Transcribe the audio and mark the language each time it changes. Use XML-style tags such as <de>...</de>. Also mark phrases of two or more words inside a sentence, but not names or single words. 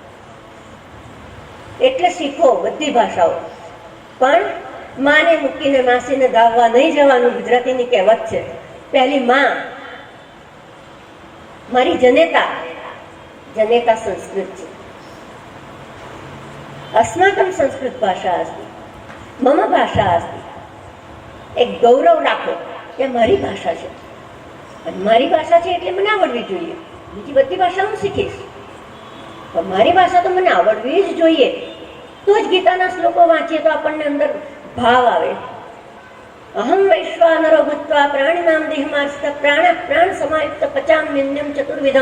<gu>એટલે શીખો બધી ભાષાઓ, પણ માને મૂકીને માસીને ગાવવા નહીં જવાનું. ગુજરાતીની કહેવત છે, પહેલી માં મારી જનેતા, જનેતા સંસ્કૃત છે.</gu> <sa>अस्माकं संस्कृत भाषा अस्ति, मम भाषा अस्ति.</sa> <hi>एक गौरव</hi> <gu>રાખો કે મારી ભાષા છે, અને મારી ભાષા છે એટલે મને આવડવી જોઈએ. બીજી બધી ભાષા હું શીખીશ, પણ મારી ભાષા તો મને આવડવી જ જોઈએ. તો જ ગીતાના શ્લોકો વાંચીએ તો આપણને અંદર ભાવ આવે.</gu> <sa>અહમ વૈશ્વાનરો ભૂત્વા પ્રાણિનામ દેહમાસ્ત પ્રાણ સમાયુક્ત પચામ્યન્યમ ચતુર્વિધમ.</sa>